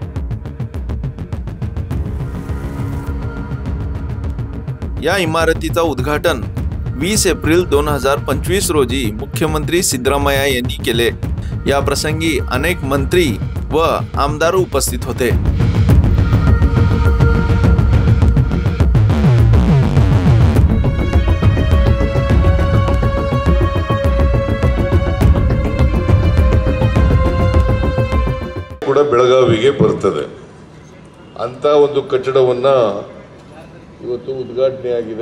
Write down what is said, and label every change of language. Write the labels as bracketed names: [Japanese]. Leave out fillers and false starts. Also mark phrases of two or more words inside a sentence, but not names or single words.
[Marathi] या इमारतीचा उद्घाटन 20 एप्रिल 2025 रोजी मुख्यमंत्री सिद्धरामय्या यांनी केले। या प्रसंगी अनेक मंत्री व आमदार उपस्थित होते। [Kannada] ಕೂಡ ಬೆಳಗಾವಿಗೆ ಬರ್ತದೆ ಅಂತ ಒಂದು ಕಟ್ಟಡವನ್ನ ಇವತ್ತು ಉದ್ಘಾಟನೆ ಆಗಿದೆ।